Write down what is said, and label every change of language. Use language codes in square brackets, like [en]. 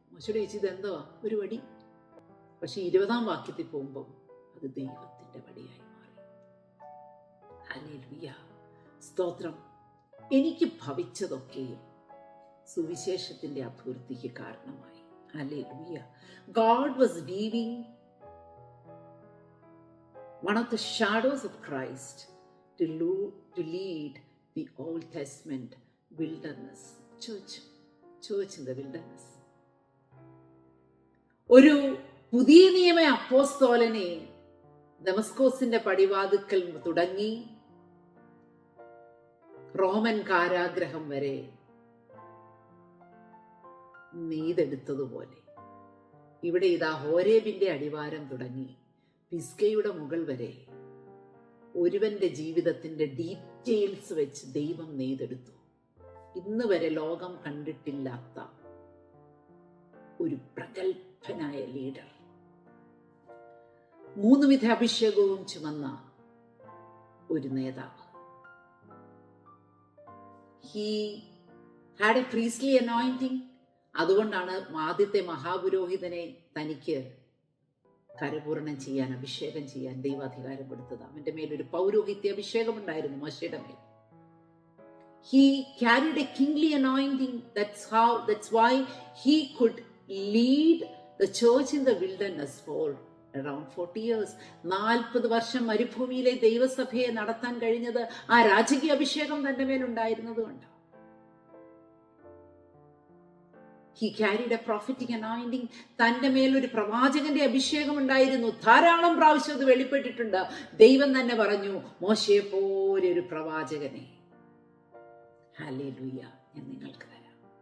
[ml] മോശയോട് ചോദിച്ചു, ഇതെന്തോ ഒരു വടി? പക്ഷെ 20-ാം വാക്യത്തിൽ പോകുമ്പോൾ അത് ദൈവത്തിന്റെ വടിയായി മാറി. ഹല്ലേലൂയ, സ്തോത്രം. എനിക്ക് ഭവിച്ചതൊക്കെയും സുവിശേഷത്തിന്റെ അഭിവൃദ്ധിക്ക് കാരണമായി. Hallelujah. [en] God was weaving one of the shadows of Christ to lead the Old Testament wilderness church in the wilderness. [ml] ഒരു പുതിയ നിയമ അപ്പോസ്തലനെ ദമസ്കോസിന്റെ പടിവാതിക്കൽ തുടങ്ങി റോമൻ കാരാഗ്രഹം വരെ നെയ്തെടുത്തതുപോലെ ഇവിടെ ഇതാ ഹോരേബിന്റെ അടിവാരം തുടങ്ങി പിസ്ഗയുടെ മുകൾ വരെ ഒരുവന്റെ ജീവിതത്തിന്റെ ഡീറ്റെയിൽസ് വെച്ച് ദൈവം നെയ്തെടുത്തു. ഇന്ന് വരെ ലോകം കണ്ടിട്ടില്ലാത്ത ഒരു പ്രഗത്ഭനായ ലീഡർ, 3 വിധ അഭിഷേകവും ചുമന്ന ഒരു നേതാവ്. [en] He had a priestly anointing. [ml] അതുകൊണ്ടാണ് ആദ്യത്തെ മഹാപുരോഹിതനെ തനിക്ക് കരപൂർണം ചെയ്യാൻ, അഭിഷേകം ചെയ്യാൻ ദൈവാധികാരം കൊടുത്തത്. അവന്റെ മേലൊരു പൗരോഹിത്യ അഭിഷേകം ഉണ്ടായിരുന്നു, മോശയുടെ മേൽ. [en] He carried a kingly anointing. That's why he could lead the church in the wilderness for around 40 years. [ml] 40 വർഷം മരുഭൂമിയിലെ ദൈവസഭയെ നടത്താൻ കഴിഞ്ഞത് ആ രാജകീയ അഭിഷേകം തന്റെ മേലുണ്ടായിരുന്നതുകൊണ്ട്. [en] He carried a prophetic anointing. [ml] തന്റെ മേലൊരു പ്രവാചകന്റെ അഭിഷേകം ഉണ്ടായിരുന്നു. ധാരാളം പ്രാവശ്യം അത് വെളിപ്പെട്ടിട്ടുണ്ട്. ദൈവം തന്നെ പറഞ്ഞു, മോശയെ പോലെ ഒരു പ്രവാചകനെ ഹല്ലേലൂയ ഞാൻ നിങ്ങൾക്ക് തരാം.